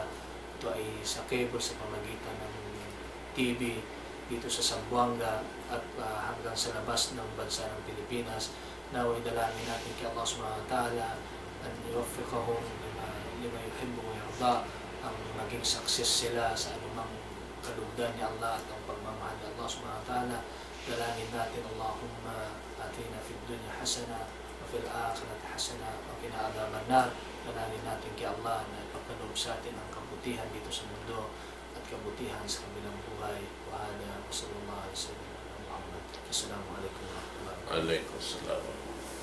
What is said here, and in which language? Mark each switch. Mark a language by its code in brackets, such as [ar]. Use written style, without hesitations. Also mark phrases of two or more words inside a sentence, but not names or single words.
[tl] Ito ay sa cable sa pamagitan ng TV dito sa Zamboanga at hanggang sa labas ng bansa ng Pilipinas. Naway dalangin natin kay [ar] Allah سبحانه وتعالى أن يوفقهم لما يحب ويرضى, [tl] ang maging success sila sa anumang kalugdan ni Allah at ang pagmamahal ni Allah [ar] سبحانه وتعالى. [tl] Dalangin natin, [ar] اللهم آتنا في الدنيا حسنة وفي الآخرة حسنة وقنا عذاب النار. [tl] Dalangin natin kay Allah na ipagkaloob sa atin ang kabutihan dito sa mundo at kabutihan sa kabilang buhay. [ar] وهذا وصلى الله عليه وسلم السلام عليكم ورحمة الله وبركاته. وعليكم السلام.